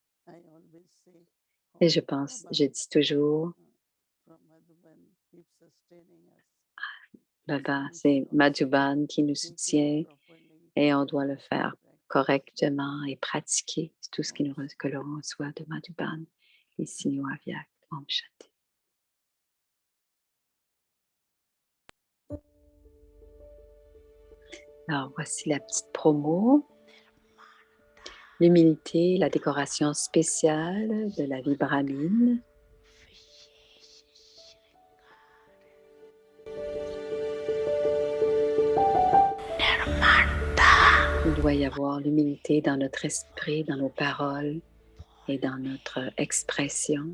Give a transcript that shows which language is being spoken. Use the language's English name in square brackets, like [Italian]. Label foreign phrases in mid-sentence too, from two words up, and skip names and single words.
[French] Et je dis toujours, Baba, c'est Madhuban qui nous soutient et on doit le faire correctement et pratiquer tout ce que l'on reçoit de Madhuban, les signaux aviaques. [Sanskrit] ॐ शान्ति. [French] Alors, voici la petite promo. L'humilité, la décoration spéciale de la vibramine. Il doit y avoir l'humilité dans notre esprit, dans nos paroles et dans notre expression.